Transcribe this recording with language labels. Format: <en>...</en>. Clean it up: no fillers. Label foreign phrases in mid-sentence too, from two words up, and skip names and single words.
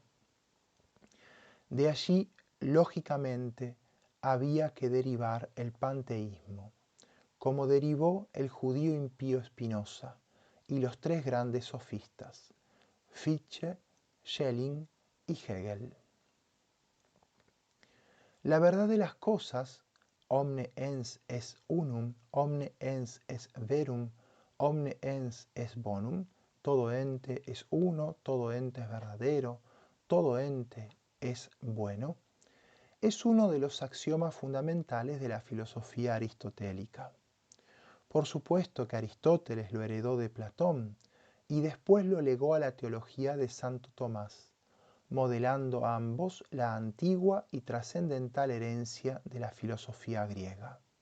<es>De allí, lógicamente, había que derivar el panteísmo, como derivó el judío impío Spinoza y los tres grandes sofistas, Fichte, Schelling y Hegel. La verdad de las cosas,</es> <la>omne ens est unum, omne ens est verum, omne ens est bonum,</la> <es>todo ente es uno, todo ente es verdadero, todo ente es bueno, es uno de los axiomas fundamentales de la filosofía aristotélica. Por supuesto que Aristóteles lo heredó de Platón y después lo legó a la teología de Santo Tomás, modelando a ambos la antigua y trascendental herencia de la filosofía griega.</es>